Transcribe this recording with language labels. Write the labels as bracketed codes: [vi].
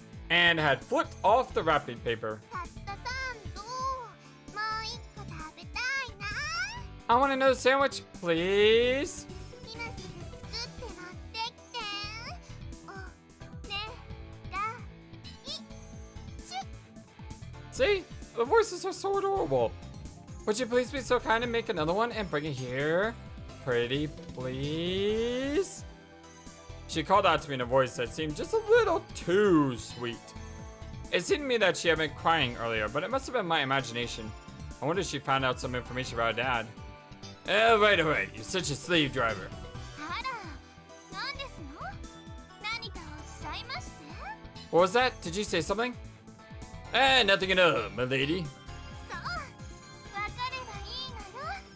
[en] And had flipped off the wrapping paper. [ja] タツタさんともう一個食べたいな。 [en] I want another sandwich, please. [ja] 今すぐ作って持ってきて。おねがいしゅ。 [en] See? The voices are so adorable. Would you please be so kind and make another one and bring it here? Pretty, please? She called out to me in a voice that seemed just a little too sweet. It seemed to me that she had been crying earlier, but it must have been my imagination. I wonder if she found out some information about her dad. Right, you're such a slave driver. [ja] あら、なんですの？何かおっしゃいまして？ [en] What was that? Did you say something? Nothing at all, my lady. [ja] そう、わかればいいのよ。